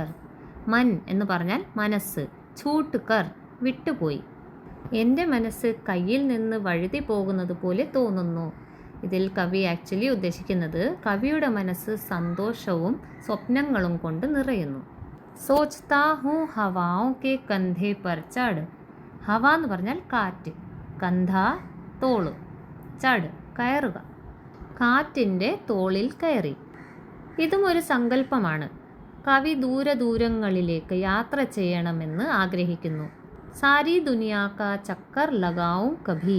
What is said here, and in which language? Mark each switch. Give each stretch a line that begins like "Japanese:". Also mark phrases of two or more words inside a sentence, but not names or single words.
Malayalam: മൻ എന്ന് പറഞ്ഞാൽ മനസ്സ്,
Hindi: छूट कर
Malayalam: വിട്ടുപോയി. എൻ്റെ മനസ്സ് കയ്യിൽ നിന്ന് വഴുതി പോകുന്നത് പോലെ തോന്നുന്നു. ഇതിൽ കവി ആക്ച്വലി ഉദ്ദേശിക്കുന്നത് കവിയുടെ മനസ്സ് സന്തോഷവും സ്വപ്നങ്ങളും കൊണ്ട് നിറയുന്നു.
Hindi: सोचता हूँ ഹവാओं के कंधे पर चढ़.
Malayalam: ഹവ എന്ന് പറഞ്ഞാൽ കാറ്റ്, കന്ധ തോള്, ചട് കയറുക, കാറ്റിൻ്റെ തോളിൽ കയറി. ഇതും ഒരു സങ്കല്പമാണ്. കവി ദൂരദൂരങ്ങളിലേക്ക് യാത്ര ചെയ്യണമെന്ന് ആഗ്രഹിക്കുന്നു.
Hindi: सारी दुनिया का चक्कर लगाऊँ कभी.